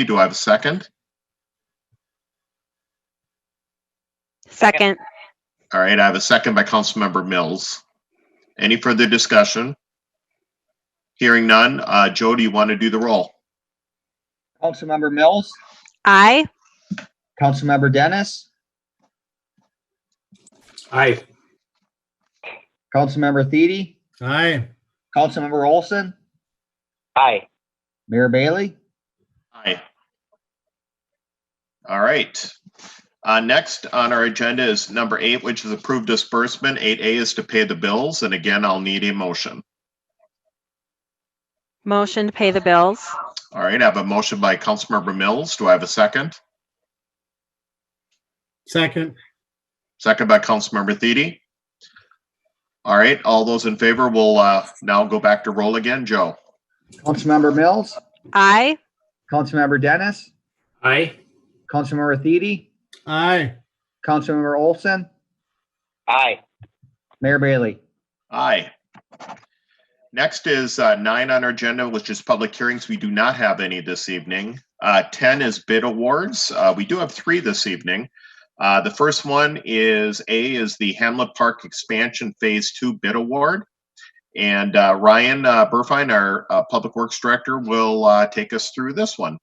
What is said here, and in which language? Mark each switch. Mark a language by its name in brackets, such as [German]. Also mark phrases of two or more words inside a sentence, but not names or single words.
[English] Do I have a second? Second. All right, I have a second by Councilmember Mills. Any further discussion? Hearing none. Joe, do you want to do the roll? Councilmember Mills, Aye. Councilmember Dennis, Aye. Councilmember Thiede, Aye. Councilmember Olson, Aye. Mayor Bailey. Aye. All right. Next on our agenda is number 8, which is approved disbursement. 8A is to pay the bills. And again, I'll need a motion. Motion to pay the bills. All right, I have a motion by Councilmember Mills. Do I have a second? Second. Second by Councilmember Thiede. All right, all those in favor will now go back to roll again. Joe. Councilmember Mills, Aye. Councilmember Dennis, Aye. Councilmember Thiede, Aye. Councilmember Olson, Aye. Mayor Bailey. Aye. Next is 9 on our agenda, which is public hearings. We do not have any this evening. 10 is bid awards. We do have 3 this evening. The first one is the Hamlet Park Expansion Phase 2 bid award. And Ryan Burfine, our Public Works Director, will take us through this one.